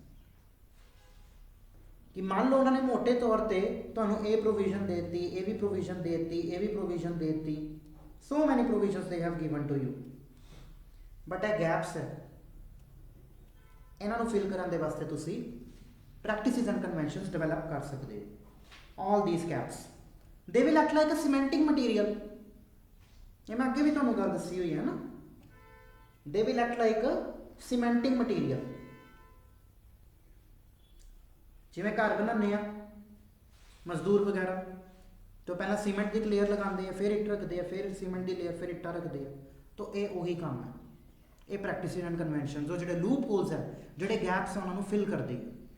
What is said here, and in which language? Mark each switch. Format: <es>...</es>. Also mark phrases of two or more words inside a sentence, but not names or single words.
<pa>ਕਿ ਮੰਨ ਲਓ ਉਹਨਾਂ ਨੇ ਮੋਟੇ ਤੌਰ ਤੇ ਤੁਹਾਨੂੰ ਇਹ ਪ੍ਰੋਵੀਜ਼ਨ ਦੇ ਦਿੱਤੀ, ਇਹ ਵੀ ਪ੍ਰੋਵੀਜ਼ਨ ਦੇ ਦਿੱਤੀ, ਇਹ ਵੀ ਪ੍ਰੋਵੀਜ਼ਨ ਦੇ ਦਿੱਤੀ,</pa> <en>so many provisions they have given to you,</en> <pa>ਬਟ ਇਹ ਗੈਪਸ ਹੈ, ਇਹਨਾਂ ਨੂੰ ਫਿਲ ਕਰਨ ਦੇ ਵਾਸਤੇ ਤੁਸੀਂ</pa> <en>practices and conventions develop</en> <pa>ਕਰ ਸਕਦੇ ਹੋ।</pa> <en>all these gaps they will act like a cementing material,</en> <pa>ਇਹ ਮੈਂ ਅੱਗੇ ਵੀ ਤੁਹਾਨੂੰ ਗੱਲ ਦੱਸੀ ਹੋਈ ਹੈ ਨਾ,</pa> <en>they will act like a cementing material।</en> <pa>ਜਿਵੇਂ ਘਰ ਬਣਾਉਂਦੇ ਆ ਮਜ਼ਦੂਰ ਵਗੈਰਾ ਤਾਂ ਪਹਿਲਾਂ ਸੀਮੈਂਟ ਦੀ ਲੇਅਰ ਲਗਾਉਂਦੇ ਆ, ਫਿਰ ਇੱਟ ਰੱਖਦੇ ਆ, ਫਿਰ ਸੀਮੈਂਟ ਦੀ ਲੇਅਰ, ਫਿਰ ਇੱਟਾਂ ਰੱਖਦੇ ਆ। ਤਾਂ ਇਹ ਉਹੀ ਕੰਮ ਹੈ, ਇਹ</pa> <en>practices and conventions,</en> <pa>ਉਹ ਜਿਹੜੇ</pa> <en>loop holes</en> <pa>ਹੈ, ਜਿਹੜੇ ਗੈਪਸ ਹੈ, ਉਹਨਾਂ ਨੂੰ ਫਿਲ ਕਰਦੀ ਹੈ।</pa>